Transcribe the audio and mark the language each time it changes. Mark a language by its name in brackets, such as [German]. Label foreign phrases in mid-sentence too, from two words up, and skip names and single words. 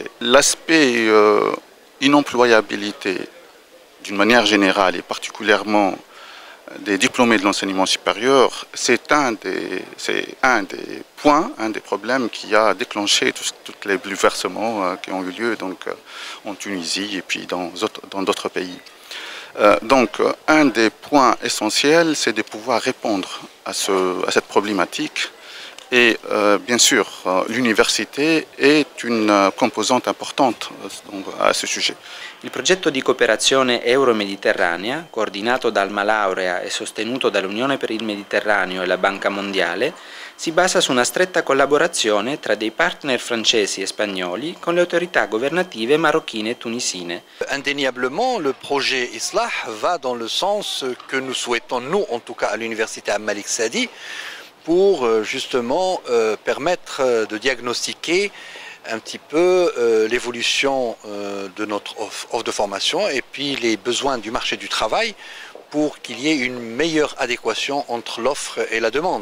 [French] L'aspect inemployabilité d'une manière générale et particulièrement des diplômés de l'enseignement supérieur, c'est un des points, un des problèmes qui a déclenché tous les bouleversements qui ont eu lieu donc, en Tunisie et puis dans d'autres pays. Donc un des points essentiels, c'est de pouvoir répondre à cette problématique et bien sûr l'université est une composante importante à ce sujet. [Italian] Il progetto di cooperazione euro-mediterranea, coordinato da Alma Laurea e sostenuto dall'Unione per il Mediterraneo e la Banca Mondiale, si basa su una stretta collaborazione tra dei partner francesi e spagnoli con le autorità governative marocchine e tunisine. [French] Indéniablement, le projet ISLA va dans le sens que nous souhaitons, nous en tout cas à l'université Al Malik Saadi, pour justement permettre de diagnostiquer un petit peu l'évolution de notre offre de formation et puis les besoins du marché du travail pour qu'il y ait une meilleure adéquation entre l'offre et la demande.